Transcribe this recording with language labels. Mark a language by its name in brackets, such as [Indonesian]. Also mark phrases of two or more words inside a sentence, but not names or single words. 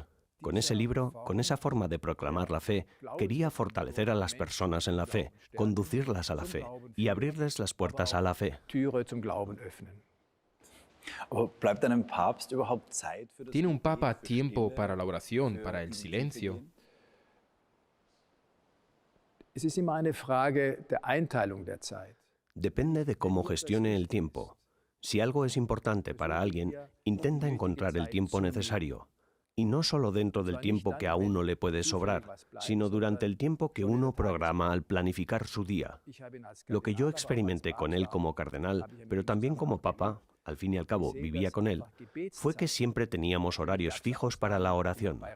[Spanish] Con ese libro, con esa forma de proclamar la fe, quería fortalecer a las personas en la fe, conducirlas a la fe y abrirles las puertas a la fe. ¿Tiene un papa tiempo para la oración, para el silencio? [German] Es ist immer eine Frage der Einteilung der Zeit. [Spanish] Depende de cómo gestione el tiempo. Si algo es importante para alguien, intenta encontrar el tiempo necesario. Y no solo dentro del tiempo que a uno le puede sobrar, sino durante el tiempo que uno programa al planificar su día. Lo que yo experimenté con él como cardenal, pero también como papa, al fin y al cabo vivía con él, fue que siempre teníamos horarios fijos para la oración.